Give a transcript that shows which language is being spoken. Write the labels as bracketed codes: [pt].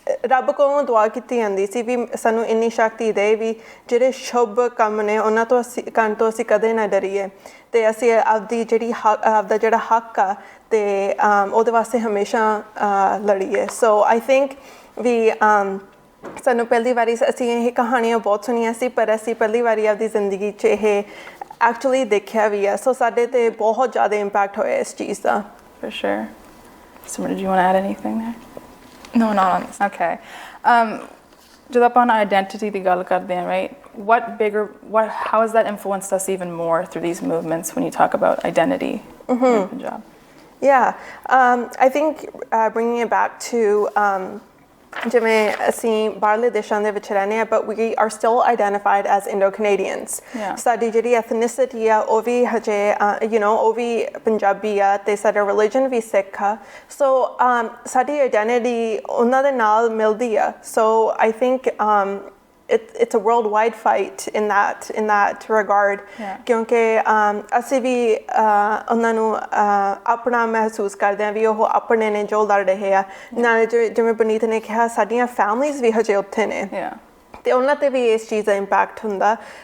[pa] ਰੱਬ ਕੋਲੋਂ ਦੁਆ ਕੀਤੀ ਜਾਂਦੀ ਸੀ ਵੀ ਸਾਨੂੰ ਇੰਨੀ ਸ਼ਕਤੀ ਦੇ ਵੀ ਜਿਹੜੇ ਸ਼ੁਭ ਕੰਮ ਨੇ ਉਹਨਾਂ ਤੋਂ ਕਰਨ ਤੋਂ ਅਸੀਂ ਕਦੇ ਨਾ ਡਰੀਏ ਅਤੇ ਅਸੀਂ ਆਪਦੀ ਆਪਦਾ ਜਿਹੜਾ ਹੱਕ ਆ ਅਤੇ ਉਹਦੇ ਵਾਸਤੇ ਹਮੇਸ਼ਾ ਲੜੀਏ ਸੋ ਆਈ ਥਿੰਕ ਵੀ ਸਾਨੂੰ ਪਹਿਲੀ ਵਾਰੀ ਅਸੀਂ ਇਹ ਕਹਾਣੀਆਂ ਬਹੁਤ ਸੁਣੀਆਂ ਸੀ ਪਰ ਅਸੀਂ ਪਹਿਲੀ ਵਾਰੀ ਆਪਦੀ ਜ਼ਿੰਦਗੀ 'ਚ ਇਹ ਐਕਚੁਅਲੀ ਦੇਖਿਆ ਵੀ ਆ ਸੋ ਸਾਡੇ 'ਤੇ ਬਹੁਤ ਜ਼ਿਆਦਾ ਇੰਪੈਕਟ ਹੋਇਆ ਇਸ ਚੀਜ਼ ਦਾ [en] For sure. Simran, do you want to add anything there? No, not on this. Okay. [pa] ਜਦੋਂ ਆਪਾਂ identity ਦੀ ਗੱਲ ਕਰਦੇ ਹਾਂ, right? [en] How has that influenced us even more through these movements when you talk about identity in Punjab? Yeah, I think bringing it back to [pa] ਜਿਵੇਂ ਅਸੀਂ ਬਾਹਰਲੇ ਦੇਸ਼ਾਂ ਦੇ ਵਿੱਚ ਰਹਿੰਦੇ ਹਾਂ [en] but we are still identified as Indo-Canadians. [pa] ਸਾਡੀ ਜਿਹੜੀ ethnicity ਆ ਉਹ ਵੀ ਹਜੇ ਉਹ ਵੀ ਪੰਜਾਬੀ ਆ ਅਤੇ ਸਾਡਾ religion ਵੀ ਸਿੱਖ ਆ ਸੋ ਸਾਡੀ identity ਉਹਨਾਂ ਦੇ ਨਾਲ ਮਿਲਦੀ ਆ ਸੋ [en] I think it's a worldwide fight in that regard [pa] ਕਿਉਂਕਿ ਅਸੀਂ ਵੀ ਉਹਨਾਂ ਨੂੰ ਆਪਣਾ ਮਹਿਸੂਸ ਕਰਦੇ ਹਾਂ ਵੀ ਉਹ ਆਪਣੇ ਨੇ ਜੋ ਲੜ ਰਹੇ ਆ ਨਾਲੇ ਜਿਵੇਂ ਪੁਨੀਤ ਨੇ ਕਿਹਾ ਸਾਡੀਆਂ ਫੈਮਲੀਜ਼ ਵੀ ਹਜੇ ਉੱਥੇ ਨੇ ਅਤੇ ਉਹਨਾਂ 'ਤੇ ਵੀ ਇਸ ਚੀਜ਼ ਦਾ ਇੰਪੈਕਟ ਹੁੰਦਾ